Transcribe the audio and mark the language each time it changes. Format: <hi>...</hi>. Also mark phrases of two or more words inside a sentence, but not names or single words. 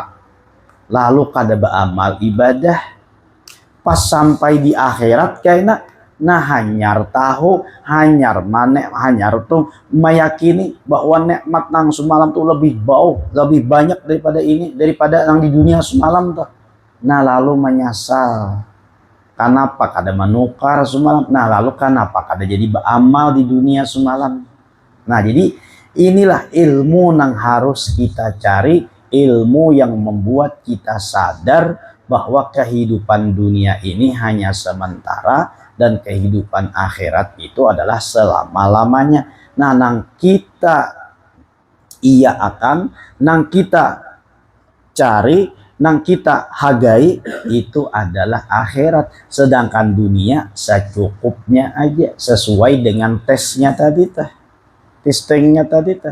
<bjn>Lalu kada beramal ibadah. Pas sampai di akhirat kayaknya hanyar tahu, hanyar tuh meyakini bahwa nikmat nang semalam tuh lebih lebih banyak daripada yang di dunia semalam tuh. Nah lalu menyesal. Kenapa kada menukar semalam? Nah lalu kenapa kada jadi beramal di dunia semalam?</bjn> <id>Nah jadi inilah ilmu yang harus kita cari. Ilmu yang membuat kita sadar bahwa kehidupan dunia ini hanya sementara dan kehidupan akhirat itu adalah selama-lamanya.</id> <bjn>Nah nang kita nang kita cari, nang kita hargai itu adalah akhirat, sedangkan dunia secukupnya aja sesuai dengan testingnya tadi.</bjn>